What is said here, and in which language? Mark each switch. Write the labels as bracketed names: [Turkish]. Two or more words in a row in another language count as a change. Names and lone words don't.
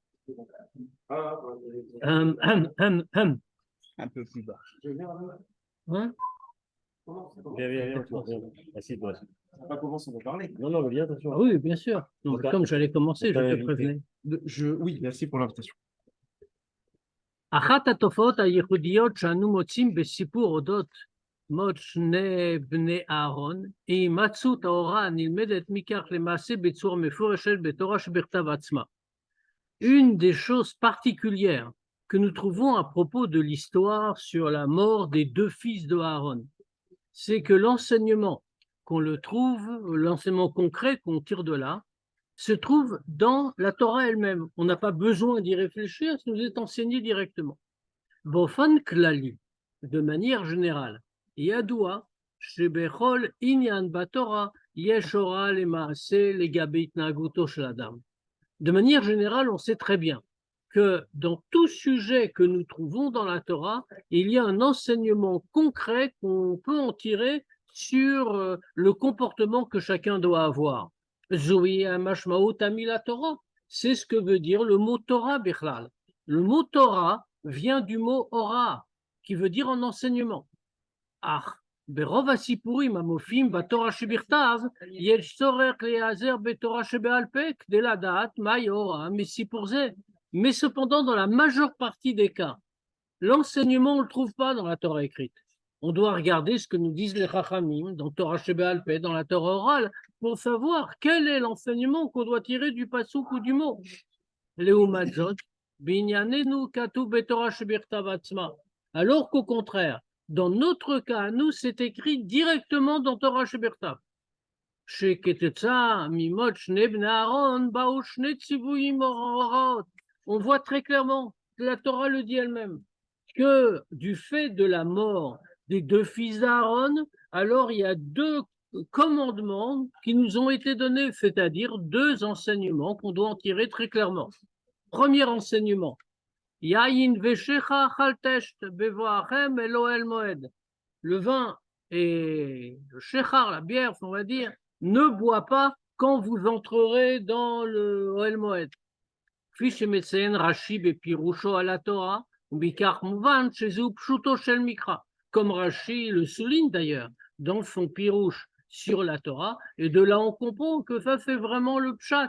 [French] Un peu plus bas. Hein? Viens, toi. Assieds-toi. Pas commencer à parler. Non, viens, attention. Ah oui, bien sûr. Donc, comme j'allais commencer, je te prévenais. Oui, merci pour l'invitation. [Hebrew] אחת התופעות הייחודיות שאנו מוצאים בסיפור אודות מות שני בני אהרון היא הימצאות ההוראה הנלמדת מכך למעשה בצורה מפורשת בתורה שבכתב עצמה. [French] Une des choses particulières que nous trouvons à propos de l'histoire sur la mort des deux fils de Aaron, c'est que l'enseignement qu'on le trouve, l'enseignement concret qu'on tire de là, se trouve dans la Torah elle-même. On n'a pas besoin d'y réfléchir, ça nous est enseigné directement. [Hebrew] באופן כללי, [French] de manière générale, [Hebrew] ידוע שבכל עניין בתורה יש הוראה למעשה לגבי התנהגותו של אדם. [French] De manière générale, on sait très bien que dans tout sujet que nous trouvons dans la Torah, il y a un enseignement concret qu'on peut en tirer sur le comportement que chacun doit avoir. [Hebrew] זוהי משמעות המילה תורה, [French] c'est ce que veut dire le mot Torah bichlal. Le mot Torah vient du mot ora, qui veut dire en enseignement. [Hebrew] Ah, ברוב הסיפורים המופיעים בתורה שבכתב, יש צורך להיעזר בתורה שבעל פה כדי לדעת מהי ההוראה מסיפור זה. [French] Mais cependant, dans la majeure partie des cas, l'enseignement, on ne le trouve pas dans la Torah écrite. On doit regarder ce que nous disent les Chachamim dans Torah [Hebrew] שבעל פה, [French] dans la Torah orale, pour savoir quel est l'enseignement qu'on doit tirer du pasuk ou du mot. [Hebrew] לעומת זאת, בענייננו כתוב בתורה שבכתב עצמה. [French] Alors qu'au contraire, dans notre cas, nous, c'est écrit directement dans Torah שבכתב. [Hebrew] שכתוצאה ממות שני בני אהרון באו שני ציוויים הוראות. [French] On voit très clairement, la Torah le dit elle-même, que du fait de la mort des deux fils d'Aaron, alors il y a deux commandements qui nous ont été donnés, c'est-à-dire deux enseignements qu'on doit en tirer très clairement. Premier enseignement, [Hebrew] יין ושכר אל תשת בבואכם אל אהל מועד. [French] Le vin et le shechar, la bière, on va dire, ne bois pas quand vous entrerez dans le [Hebrew] אהל מועד. כפי שמציין רש"י בפירושו על התורה, ובעיקר מובן שזהו פשוטו של מקרא. [French] Comme Rashi le souligne d'ailleurs dans son pirouche sur la Torah, et de là on comprend que ça fait vraiment le pshat.